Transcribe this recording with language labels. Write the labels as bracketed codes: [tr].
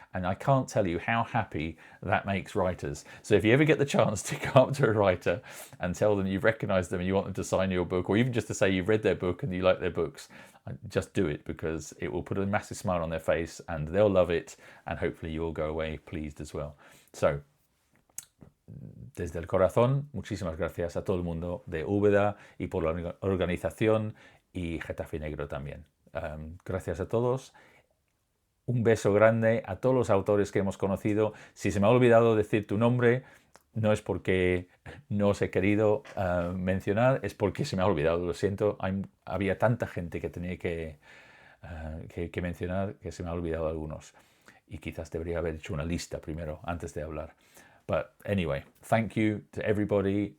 [en] And I can't tell you how happy that makes writers. So if you ever get the chance to go up to a writer and tell them you've recognized them and you want them to sign your book, or even just to say you've read their book and you like their books, just do it, because it will put a massive smile on their face and they'll love it, and hopefully you'll go away pleased as well. [es] So, desde el corazón, muchísimas gracias a todo el mundo de Úbeda y por la organización, y Getafe Negro también. Gracias a todos. Un beso grande a todos los autores que hemos conocido. Si se me ha olvidado decir tu nombre, no es porque no os he querido mencionar, es porque se me ha olvidado, lo siento. Había tanta gente que tenía que mencionar que se me ha olvidado algunos. Y quizás debería haber hecho una lista primero antes de hablar. [en] But anyway, thank you to everybody.